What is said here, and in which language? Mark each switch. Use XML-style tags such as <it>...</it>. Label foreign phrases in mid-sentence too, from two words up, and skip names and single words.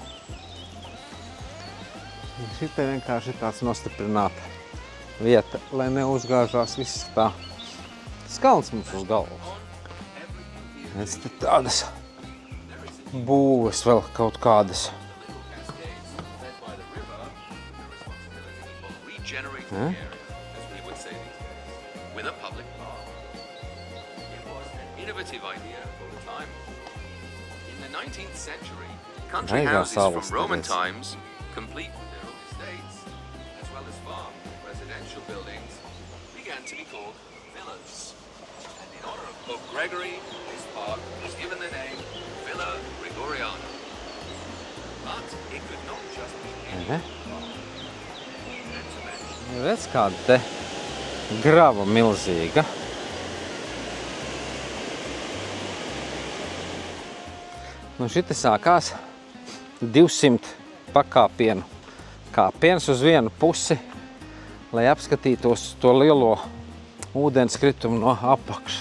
<lv>Šitā vienkārši tāds nostiprināta vieta, lai neuzgāžās viss tā skalns mums uz galvas. Es te tādas būves vēl kaut kādas.</lv> <en>Country houses from Roman times, complete with their own estates, as well as farm residential buildings, began to be called villas. And in honor of Pope Gregory, this park was given the name Villa Gregoriana. But it could not just be any park.</en> <lv>Redz, kāda te grava milzīga. Nu, šita sākās 200 pakāpienu kāpiens uz vienu pusi, lai apskatītos to lielo ūdenskritumu no apakšas.</lv>